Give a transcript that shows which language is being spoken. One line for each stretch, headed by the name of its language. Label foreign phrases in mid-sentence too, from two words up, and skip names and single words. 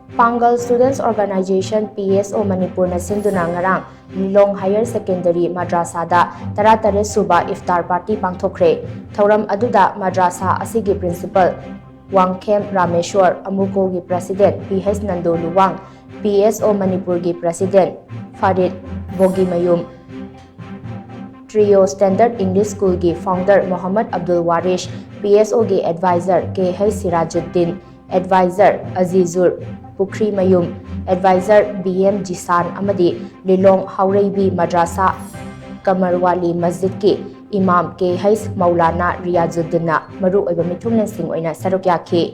Manipuri: Pangal Students Organisation PSO Manipur na shinduna ngarang Lilong Higher Secondary Madrassa da taratare Suba Iftar Party Pangthokhre. Thauram aduda madrasa asigi principal Wangkhem Rameshwar Amuko gi President PH Nando Luwang, PSO Manipur gi President Farid Bogimayum, Trio Standard English School gi founder Muhammad Abdul Warish, PSO gi advisor KH Sirajuddin, advisor Azizur Pukri Mayum, advisor BM Jisan Amadi, Lilong Haureibi Madrasa Kamarwali Masjid ki Imam KH Maulana Riyazuddina Maru Oiba Mithumlen Singh oina saruk yakhi.